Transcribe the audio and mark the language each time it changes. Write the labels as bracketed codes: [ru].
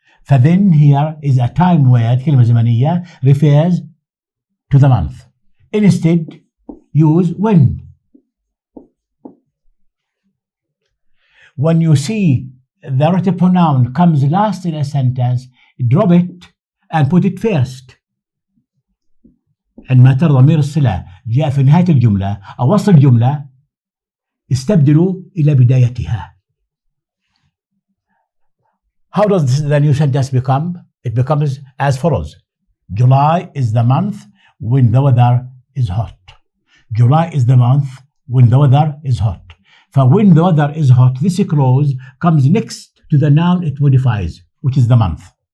[en] فthen here is a time word [ar] كلمة زمنية [en] refers to the month. Instead use when. When you see the relative pronoun comes last in a sentence, drop it and put it first. [ar] عندما ترى ضمير الصلة جاء في نهاية الجملة أو وسط الجملة استبدلوا إلى بدايتها. [en] How does the new sentence become? It becomes as follows. July is the month when the weather is hot. July is the month when the weather is hot. فwhen the weather is hot, this clause comes next to the noun it modifies, which is the month.